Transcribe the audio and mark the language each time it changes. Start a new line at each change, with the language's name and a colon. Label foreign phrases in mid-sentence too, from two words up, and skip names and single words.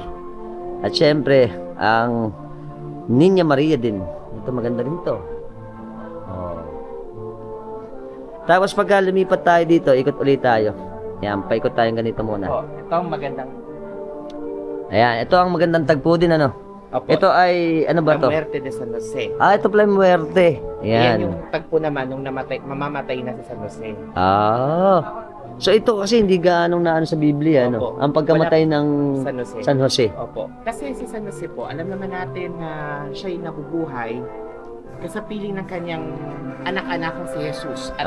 Filipino: At syempre, ang Niña Maria din. Ito maganda rin to. Tapos pagka lumipat tayo dito, ikot ulit tayo. Yan, paikot tayong ganito muna. Ito ang magandang Ayan, ito ang magandang tagpo din, ano? Opo. Ito ay, ano ba La to? Muerte de San Jose. Ito pala yung muerte. Yan Ayan. yung tagpo naman nung mamamatay na sa San Jose. So ito kasi hindi gaanong naano sa Biblia, ano? Opo. Ang pagkamatay ng San Jose. San Jose. Opo. Kasi si San Jose po, alam naman natin na siya'y nabubuhay Kasi piling ng kanyang anak-anak si Jesus at